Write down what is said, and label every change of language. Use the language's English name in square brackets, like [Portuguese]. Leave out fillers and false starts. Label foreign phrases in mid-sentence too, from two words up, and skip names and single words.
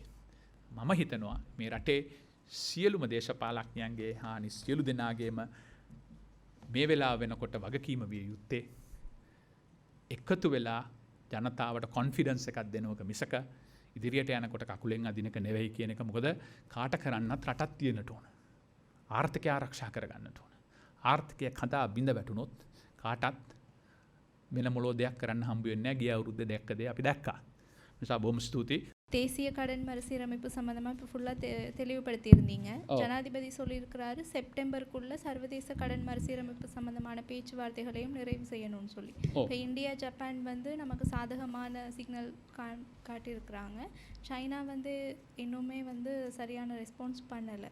[Sinhala] මම හිතනවා මේ රටේ සියලුම දේශපාලඥයන්ගේ හානි සියලු දෙනාගේම මේ වෙලාව වෙනකොට වගකීම විය යුත්තේ එකතු වෙලා ජනතාවට කොන්ෆිඩන්ස් එකක් දෙනවක මිසක ඉදිරියට යනකොට කකුලෙන් අදිනක නෙවෙයි කියන එක. මොකද කාට කරන්නත් රටක් තියෙන්නට ඕන. ආර්ථිකය ආරක්ෂා කරගන්නට ඕන. ආර්ථිකය කඩා බිඳ වැටුනොත් කාටත් වෙන මොළෝ දෙයක් කරන්න හම්බ වෙන්නේ නැහැ. ගිය අවුරුද්දේ දැක්ක දේ අපි දැක්කා. නිසා බොහොම ස්තුතියි. [Tamil] தேசிய கடன் மறுசீரமைப்பு சம்பந்தமா இப்போ ஃபுல்லாக தெளிவுபடுத்தியிருந்தீங்க. ஜனாதிபதி சொல்லியிருக்கிறாரு செப்டம்பருக்குள்ள சர்வதேச கடன் மறுசீரமைப்பு சம்பந்தமான பேச்சுவார்த்தைகளையும் நிறைவு செய்யணும்னு சொல்லி. இப்போ இந்தியா ஜப்பான் வந்து நமக்கு சாதகமான சிக்னல் காட்டியிருக்கிறாங்க. சைனா வந்து இன்னுமே வந்து சரியான ரெஸ்பான்ஸ் பண்ணலை.